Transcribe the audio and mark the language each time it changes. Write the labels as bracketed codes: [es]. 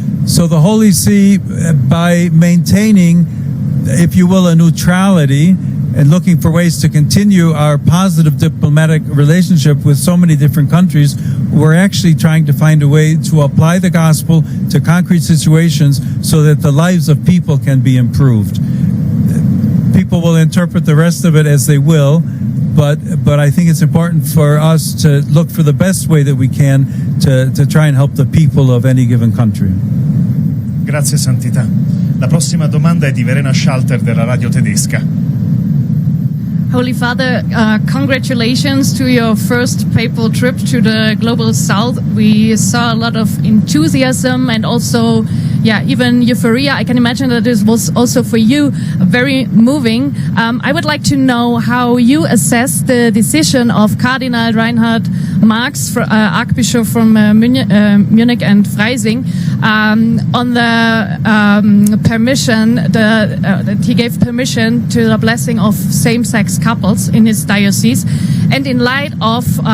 [en] So the Holy See, by maintaining, if you will, a neutrality and looking for ways to continue our positive diplomatic relationship with so many different countries, we're actually trying to find a way to apply the gospel to concrete situations so that the lives of people can be improved. People will interpret the rest of it as they will, but I think it's important for us to look for the best way that we can to try and help the people of any given country. [it] Grazie Santità. La prossima domanda è di Verena Schalter della radio tedesca. [en] Holy Father, congratulations to your first papal trip to the global south. We saw a lot of enthusiasm and also, even euphoria. I can imagine that this was also for you very moving. I would like to know how you assess the decision of Cardinal Reinhard Marx, Archbishop from Munich and Freising, on the permission that he gave permission to the blessing of same-sex couples in his diocese, and in light of